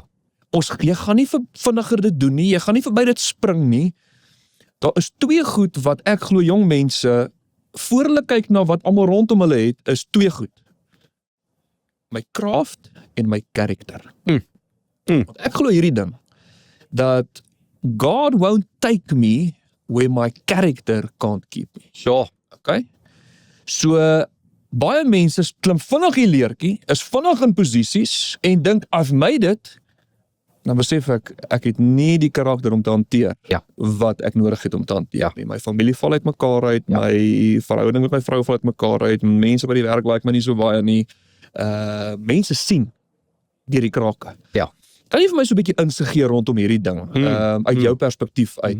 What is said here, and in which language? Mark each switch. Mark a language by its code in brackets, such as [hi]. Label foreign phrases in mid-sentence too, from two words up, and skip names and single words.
[af] Jy gaan nie vinniger dit doen nie, jy gaan nie verby dit spring nie. Daar is twee goed wat ek glo jong mense voor hulle kyk na wat almal rondom hulle het, is twee goed. [en] My craft en my character. [af] Want ek glo hierdie ding dat [en] God won't take me where my character can't keep me. Sure. [af] Okay? So baie mense klim vinnig die leertjie, is vinnig in posisies en dink [en] I've made it. [af] Dan besef ek het nie die karakter om te hanteer wat ek nodig het om te hanteer nie. My familie val uit mekaar uit, my verhouding met my vrou val uit mekaar uit, mense by die werk like my nie so baie nie. Mense sien deur die krake. Ja. Kan jy vir my so 'n bietjie insig gee rondom hierdie ding, uit jou perspektief uit?